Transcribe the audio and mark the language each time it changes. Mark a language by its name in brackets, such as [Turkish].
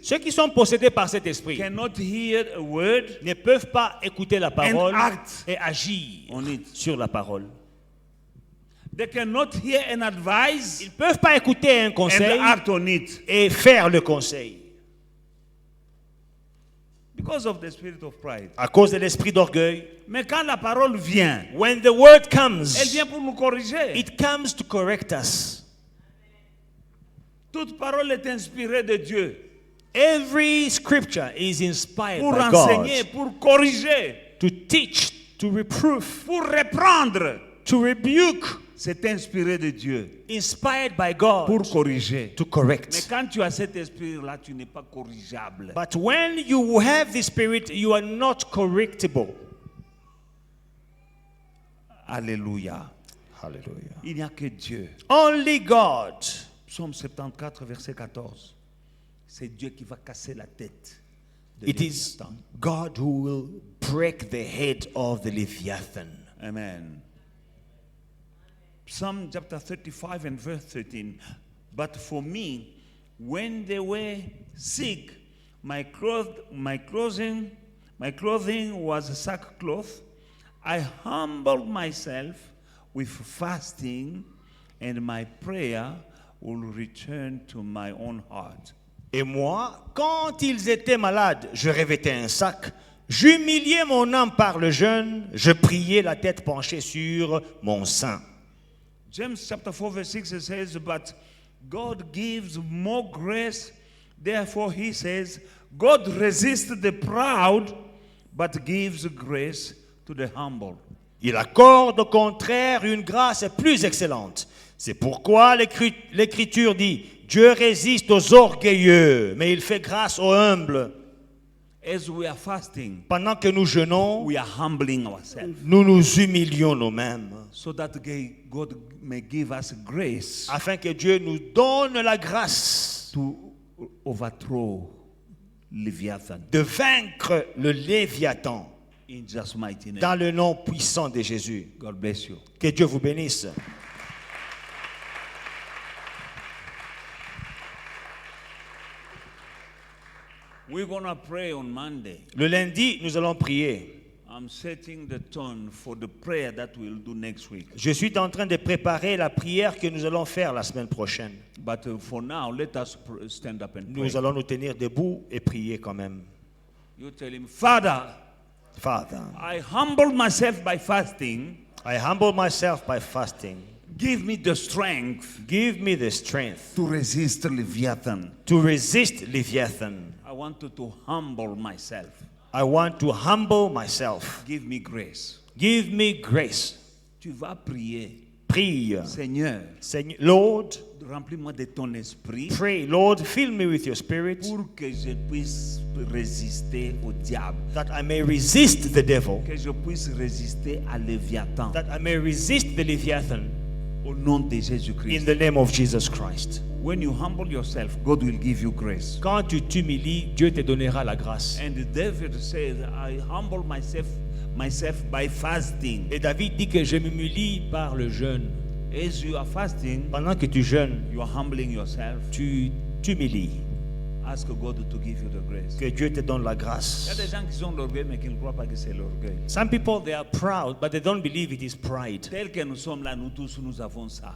[French] Ceux qui sont possédés par cet esprit [English] cannot hear a word [French] ne peuvent pas écouter la parole [English] act [French] et agir [English] on it. [French] sur la parole. [English] They cannot hear an advice [French] Ils ne peuvent pas écouter un [English] and [French] conseil [English] act on it [French] et faire le conseil [English] because of the spirit of pride. [French] à cause de l'esprit d'orgueil. Mais quand la parole vient, [English] When the word [French] elle [English] comes, [French] vient pour nous corriger. [English] it comes to correct us. [French] Toute parole est inspirée de Dieu [English] Every scripture is inspired [French] pour [English] by [French] enseigner, [English] God [French] pour corriger, [English] to teach, to reprove, [French] pour reprendre. [English] to rebuke. [French] C'est inspiré de Dieu [English] Inspired by God [French] pour corriger. [English] to [French] Mais [English] correct. [French] quand tu as cet esprit-là, tu n'es pas corrigeable. [English] But when you have the Spirit, you are not correctable. [French] Alléluia. [English] Hallelujah. [French] Il n'y a que Dieu. [English] Only God. [French] Psaume 74, verset 14. C'est Dieu qui va casser la tête de [English] It is [French] Léviathan. [English] God who will break the head of the Leviathan. Amen. Psalm chapter 35 and verse 13. But for me, when they were sick, my clothing was sackcloth. I humbled myself with fasting, and my prayer will return to my own heart. [French] Et moi, quand ils étaient malades, je revêtais un sac. J'humiliais mon âme par le jeûne. Je priais la tête penchée sur mon sein. [English] James chapter 4 verse 6 it says, but God gives more grace. Therefore he says, God resists the proud, but gives grace to the humble. [French] Il accorde au contraire une grâce plus excellente. C'est pourquoi l'Écriture dit, Dieu résiste aux orgueilleux, mais il fait grâce aux humbles. [English] As we are fasting, [French] Pendant que nous jeûnons, [English] we are humbling ourselves [French] nous nous humilions nous-mêmes, [English] so that God may give us grace [French] afin que Dieu nous donne la grâce [English] to overthrow Leviathan [French] de vaincre le Léviathan [English] in Jesus' mighty name. [French] dans le nom puissant de Jésus. [English] God bless you. [French] Que Dieu vous bénisse. [English] We're going to pray on Monday. [French] Le lundi, nous allons prier. [English] I'm setting the tone for the prayer that we'll do next week. [French] Je suis en train de préparer la prière que nous allons faire la semaine prochaine. [English] But for now, let us stand up and pray. [French] Nous allons nous tenir debout et prier quand même. [English] You tell him, Father, Father, I humble myself by fasting. I humble myself by fasting. Give me the strength Give me the strength to resist Leviathan. to resist Leviathan. I want to humble myself. I want to humble myself. Give me grace. Give me grace. [French] Tu vas prier. Prie. Seigneur, Seigneur, Lord, remplis-moi de ton esprit [English] pray. Lord, fill me with your spirit [French] pour que je puisse résister au diable, [English] that I may resist the devil, [French] que je puisse résister à Léviathan. [English] that I may resist the Leviathan [French] Au nom de [English] in [French] Jésus-Christ. [English] the name of Jesus Christ. When you humble yourself, God will give you grace. [French] Quand tu t'humilies, Dieu te donnera la grâce. [English] And David says, I humble myself by fasting. [French] Et David dit que je m'humilie par le jeûne. [English] As you are fasting, [French] Pendant que tu jeûnes, [English] you are humbling yourself. [French] tu t'humilies. [English] Ask God to give you the grace. [French] Que Dieu te donne la Il y a grâce. des gens qui ont l'orgueil mais qui ne croient pas que c'est l'orgueil. [English] Some people, they are proud, but they don't believe it is pride. [French] Tel que nous sommes là, nous tous, nous avons ça.